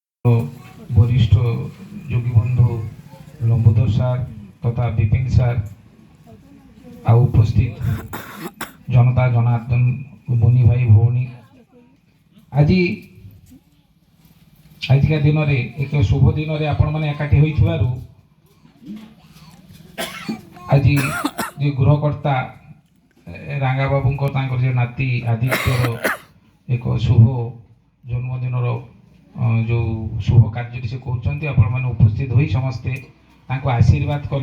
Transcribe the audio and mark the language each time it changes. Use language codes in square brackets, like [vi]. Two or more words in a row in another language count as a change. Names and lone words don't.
[or] ବରିଷ୍ଠ ଯୋଗୀ ବନ୍ଧୁ ଲମ୍ବୋଦର ସାର୍ ତଥା ବିପିନ ସାର୍ ଆଉ ଉପସ୍ଥିତ ଜନତା ଜନାର୍ଦ୍ଦନ ବନି ଭାଇ ଭଉଣୀ ଆଜିକା ଦିନରେ ଏକ ଶୁଭ ଦିନରେ ଆପଣମାନେ ଏକାଠି ହୋଇଥିବାରୁ ଆଜି ଯେ ଗୃହକର୍ତ୍ତା ରାଙ୍ଗା ବାବୁଙ୍କ ତାଙ୍କର ଯେ ନାତି ଆଦିତ୍ୟର ଏକ ଶୁଭ ଜନ୍ମଦିନର ଯେଉଁ ଶୁଭ କାର୍ଯ୍ୟଟି ସେ କରୁଛନ୍ତି ଆପଣମାନେ ଉପସ୍ଥିତ ହୋଇ ସମସ୍ତେ ତାଙ୍କୁ ଆଶୀର୍ବାଦ କଲେ।